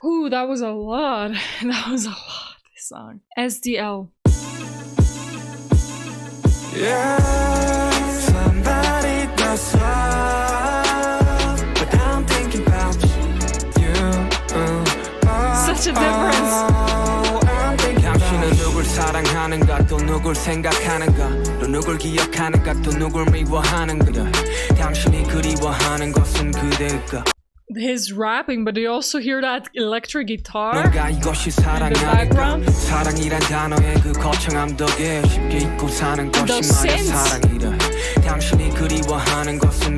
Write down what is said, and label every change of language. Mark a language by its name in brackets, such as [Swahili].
[English] Ooh, that was a lot. That was a lot, this song. SDL. Yeah, somebody does love, but I'm thinking about you. Such a difference. [Korean] 당신은 누굴 사랑하는가 또 누굴 생각하는가 또 누굴 기억하는가 또 누굴 미워하는가 당신이 그리워하는 것은 그대일까. [English] His rapping, but you also hear that electric guitar [Korean] 뭔가 이것이 사랑이랄까 사랑이란 단어의 그 거창함 덕에 쉽게 잊고 사는 것이 말야 사랑이라 당신이 그리워하는 것은